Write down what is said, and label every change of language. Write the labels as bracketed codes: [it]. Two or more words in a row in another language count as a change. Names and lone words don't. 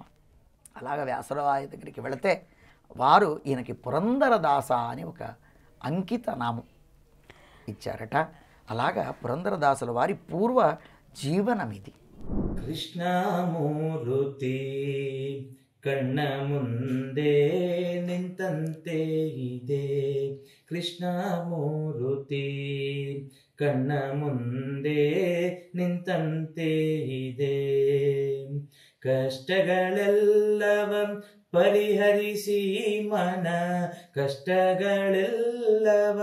[te] అలాగ వ్యాసరాయ దగ్గరికి వెళితే వారు ఈయనకి పురందరదాస అని ఒక అంకిత నామం ఇచ్చారట. అలాగా పురందరదాసుల వారి పూర్వ జీవనం ఇది. [kn] కృష్ణమూర్తి కಣ್ಣ ಮುಂದೆ ನಿಂತಂತೆ ಇದೆ, ಕೃಷ್ಣಮೂರ್ತಿ ಕಣ್ಣ ಮುಂದೆ ನಿಂತಂತೆ ಇದೆ, ಕಷ್ಟಗಳೆಲ್ಲವ ಪರಿಹರಿಸಿ ಮನ, ಕಷ್ಟಗಳೆಲ್ಲವ